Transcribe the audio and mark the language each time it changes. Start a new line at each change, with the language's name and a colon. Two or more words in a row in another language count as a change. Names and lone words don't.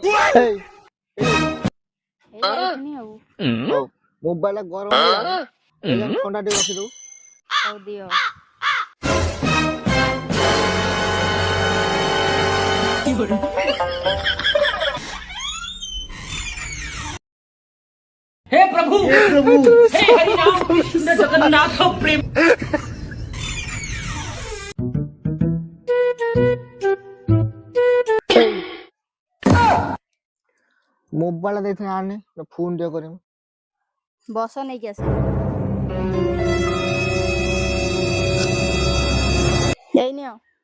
Odia: এই এই ଯାଇଥିନି ଆଉ ମୋବାଇଲ ଗରମ ହେଇଗଲାଣି ଥଣ୍ଡା ଟିକେ ରଖିଦବୁ। ହଉ ଦିଅ। ହେ ପ୍ରଭୁ ହେ ହରି ରାମ କୃଷ୍ଣ ଜଗନ୍ନାଥ ପ୍ରେମ। ମୋବାଇଲ ଦେଇଥିଲି ଆଣନି ଫୋନ ଟିକେ କରିମୁ। ବସ ନେଇକି ଆସ। ଏଇ ନିଅ।